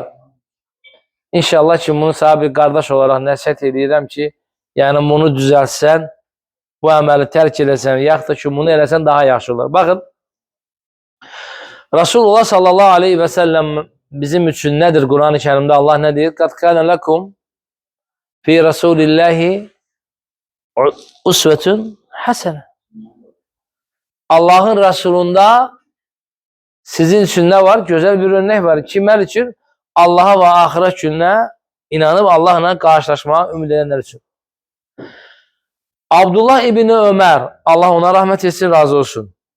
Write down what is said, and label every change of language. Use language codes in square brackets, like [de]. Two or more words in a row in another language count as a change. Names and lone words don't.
[az] İnşallah ki, bunu sana bir qardaş olaraq nəsihət edirəm ki, yəni bunu düzəlsən, bu əməli tərk eləsən, yaxud da ki, bunu eləsən daha yaxşı olar. Baxın, Rasulullah [ar] صلى الله عليه وسلم [az] bizim üçün nədir Quran-ı Kərimdə? Allah nə deyir? [ar] قد كان لكم في رسول الله أسوة حسنة. [az] Allahın Rasulunda sizin üçün nə var? Gözəl bir örnek var. Kimlər üçün? Allaha və axirət gününə inanıb Allahla qarşılaşmağa ümid edənlər üçün. Abdullah İbni Ömər, Allah ona rahmet etsin, razı olsun.